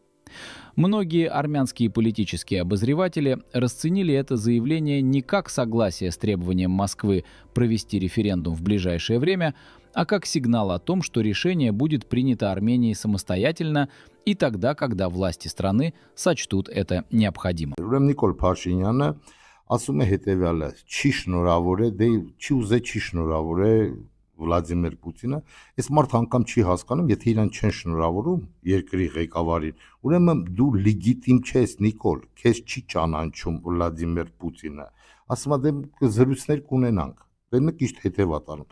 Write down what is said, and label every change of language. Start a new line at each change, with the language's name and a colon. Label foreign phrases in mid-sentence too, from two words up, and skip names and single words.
Russian: Многие армянские политические обозреватели расценили это заявление не как согласие с требованием Москвы провести референдум в ближайшее время, а как сигнал о том, что решение будет принято Арменией самостоятельно и тогда, когда власти страны сочтут это необходимым.
Armenian: Ուրեմն Նիկոլ Փաշինյանը ասում է հետևյալը. չի շնորհավոր է, դե չի ուզե չի շնորհավոր է Վլադիմիր Պուտինը, այս մարդ անգամ չի հասկանում, եթե իրան չեն շնորհավորում երկրի ղեկավարին, ուրեմն դու լեգիտիմ չես, Նիկոլ, քեզ չի ճանաչում Վլադիմիր Պուտինը։ Ասում է դե զրույցներ կունենանք։ Դե նա ճիշտ հետևա տանում։